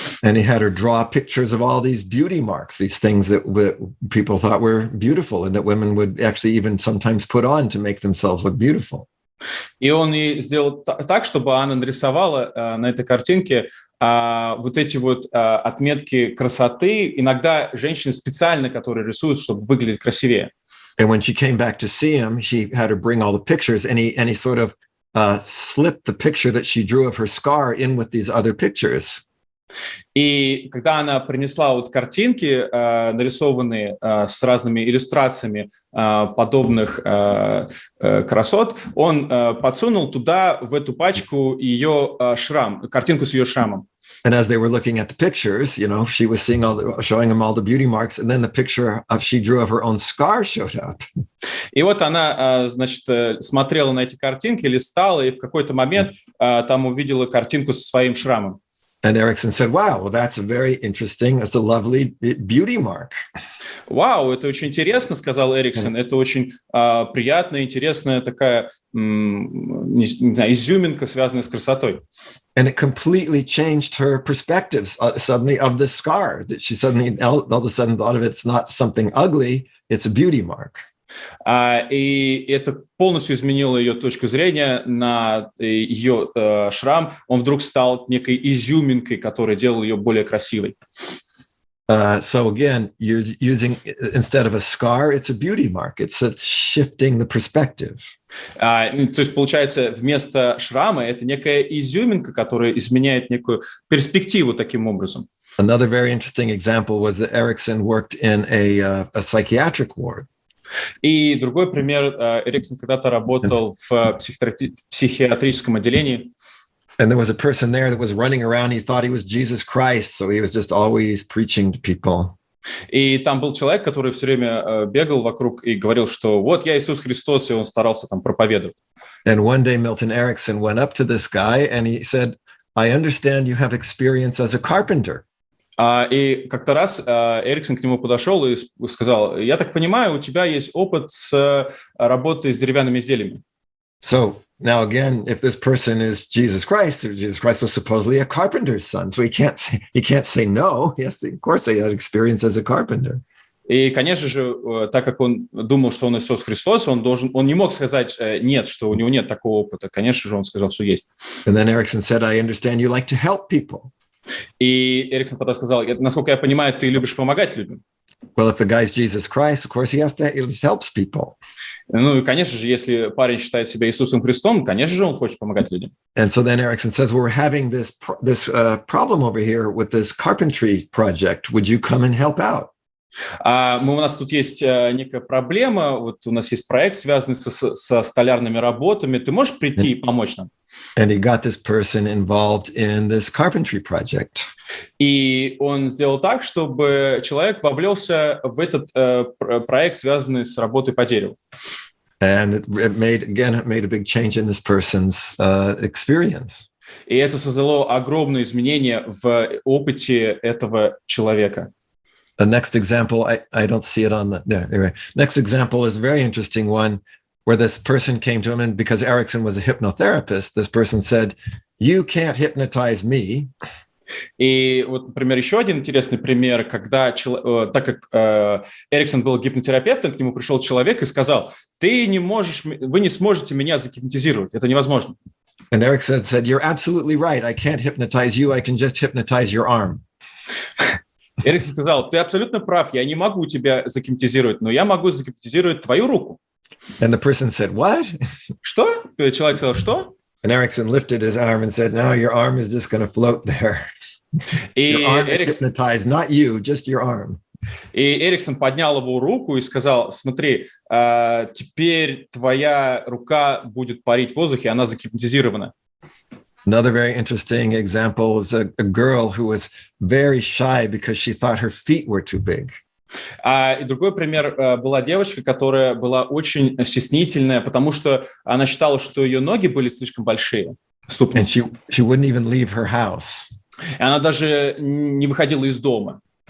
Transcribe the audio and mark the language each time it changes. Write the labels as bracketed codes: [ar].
[en] And he had her draw pictures of all these beauty marks, these things that people thought were beautiful and that women would actually even sometimes put on to make themselves look beautiful. [ru] И он ей сделал так, чтобы она нарисовала на этой картинке вот эти вот отметки красоты. Иногда женщины специально, которые рисуют, чтобы выглядеть красивее. [en] And when she came back to see him, she had her bring all the pictures, and he sort of slipped the picture that she drew of her scar in with these other pictures. [ru] И когда она принесла вот картинки, нарисованные с разными иллюстрациями подобных красот, он подсунул туда, в эту пачку, ее шрам, картинку с ее шрамом. [en] And as they were looking at the pictures, she was showing him all the beauty marks, and then the picture she drew of her own scar showed up. [ru] И вот она, смотрела на эти картинки, листала, и в какой-то момент там увидела картинку со своим шрамом. [en] And Erickson said, wow, well, that's that's a lovely beauty mark. [ru] Вау, это очень интересно, сказал Эриксон. Это очень приятная, интересная такая, изюминка, связанная с красотой. [en] And it completely changed her perspectives suddenly of the scar, that she suddenly, all of a sudden thought of it's not something ugly, it's a beauty mark. [ru] И это полностью изменило ее точку зрения на ее шрам. Он вдруг стал некой изюминкой, которая делала ее более красивой. [en] So again, you're using, instead of a scar, it's a beauty mark. It's shifting the perspective. [ru] То есть, получается, вместо шрама это некая изюминка, которая изменяет некую перспективу таким образом. [en] Another very interesting example was that Erickson worked in a psychiatric ward. [ru] И другой пример, Эриксон когда-то работал в психиатрическом отделении. [en] And there was a person there that was running around. He thought he was Jesus Christ, so he was just always preaching to people. [ru] И там был человек, который все время бегал вокруг и говорил, что вот я Иисус Христос, и он старался там проповедовать. [en] And one day Milton Erickson went up to this guy and he said, I understand you have experience as a carpenter. [ru] И как-то раз Эриксон к нему подошел и сказал: я так понимаю, у тебя есть опыт с работой с деревянными изделиями. [en] So now again, if this person is Jesus Christ was supposedly a carpenter's son, so he can't say no. Yes, of course, he had experience as a carpenter. [ru] И, конечно же, так как он думал, что он Иисус Христос, он не мог сказать нет, что у него нет такого опыта. Конечно же, он сказал, что есть. [en] And then Erickson said, I understand you like to help people. [ru] И Эриксон тогда сказал: насколько я понимаю, ты любишь помогать людям. [en] Well, if the guy's Jesus Christ, of course, he helps people. [ru] Ну и, конечно же, если парень считает себя Иисусом Христом, конечно же, он хочет помогать людям. [en] And so then Erickson says, well, we're having this problem over here with this carpentry project. Would you come and help out? [ru] У нас тут есть некая проблема, вот у нас есть проект, связанный со столярными работами. Ты можешь прийти и помочь нам? [en] And he got this person involved in this carpentry project. [ru] И он сделал так, чтобы человек вовлелся в этот проект, связанный с работой по дереву. [en] And it made a big change in this person's experience. [ru] И это создало огромные изменения в опыте этого человека. [en] The next example, I don't see it on there. Next example is a very interesting one, where this person came to him, and because Erickson was a hypnotherapist, this person said, "You can't hypnotize me." [ru] И вот, например, еще один интересный пример, когда, так как Эриксон был гипнотерапевтом, к нему пришел человек и сказал: вы не сможете меня загипнотизировать, это невозможно. [en] And Erickson said, "You're absolutely right. I can't hypnotize you. I can just hypnotize your arm." [ru] Эриксон сказал: ты абсолютно прав, я не могу тебя загипнотизировать, но я могу загипнотизировать твою руку. [en] And the person said, "What?" [ru] Что? Человек сказал: что? [en] And Erickson lifted his arm and said, "No, your arm is just going to float there. Your arm is hypnotized, not you, just your arm." [ru] И Эриксон поднял его руку и сказал: смотри, теперь твоя рука будет парить в воздухе, она загипнотизирована. [en] Another very interesting example is a girl who was very shy because she thought her feet were too big. [ru] И другой пример была девочка, которая была очень стеснительная, потому что она считала, что ее ноги были слишком большие. [en] And she wouldn't even leave her house. [ru] И она даже не выходила из дома.